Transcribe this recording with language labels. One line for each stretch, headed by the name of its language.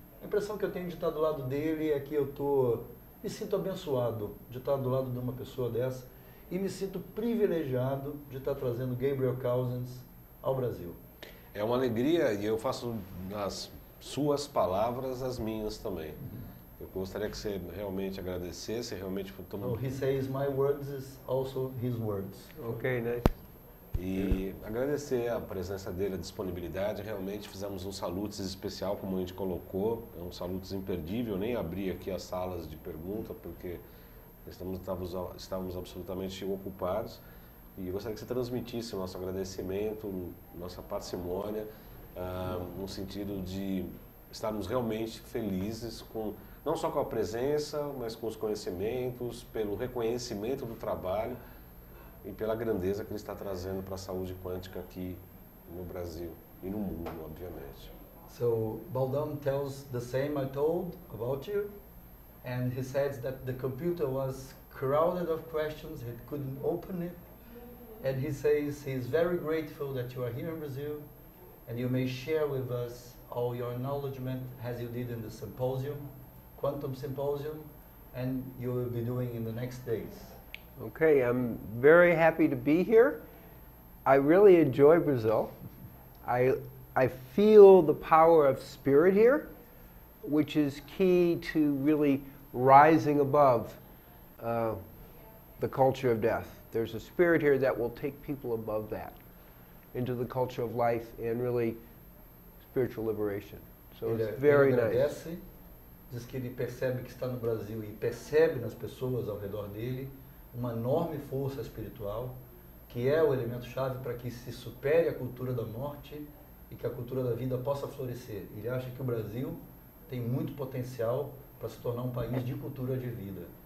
Portuguese: A impressão que eu tenho de estar do lado dele é que me sinto abençoado de estar do lado de uma pessoa dessa e me sinto privilegiado de estar trazendo Gabriel Cousens ao Brasil. É uma alegria e eu faço nas suas palavras as minhas também. Eu gostaria que você realmente agradecesse, realmente...
English: He says my words is also his words. Ok, nice.
Portuguese: E agradecer a presença dele, a disponibilidade. Realmente fizemos um salutos especial, como a gente colocou. É um salutos imperdível. Nem abri aqui as salas de pergunta, porque estávamos absolutamente ocupados. E eu gostaria que você transmitisse o nosso agradecimento, nossa parcimônia, no sentido de estarmos realmente felizes não só com a presença, mas com os conhecimentos, pelo reconhecimento do trabalho e pela grandeza que ele está trazendo para a saúde quântica aqui no Brasil e no mundo, obviamente.
English: So Baldam tells the same I told about you, and he says that the computer was crowded of questions, he couldn't open it, and he says he's very grateful that you are here in Brazil, and you may share with us all your acknowledgement as you did in the symposium, Quantum Symposium, and you will be doing in the next days. Okay, I'm very happy to be here. I really enjoy Brazil. I feel the power of spirit here, which is key to really rising above the culture of death. There's a spirit here that will take people above that, into the culture of life and really spiritual liberation. So it's very nice.
Portuguese: Diz que ele percebe que está no Brasil e percebe nas pessoas ao redor dele uma enorme força espiritual, que é o elemento-chave para que se supere a cultura da morte e que a cultura da vida possa florescer. Ele acha que o Brasil tem muito potencial para se tornar um país de cultura de vida.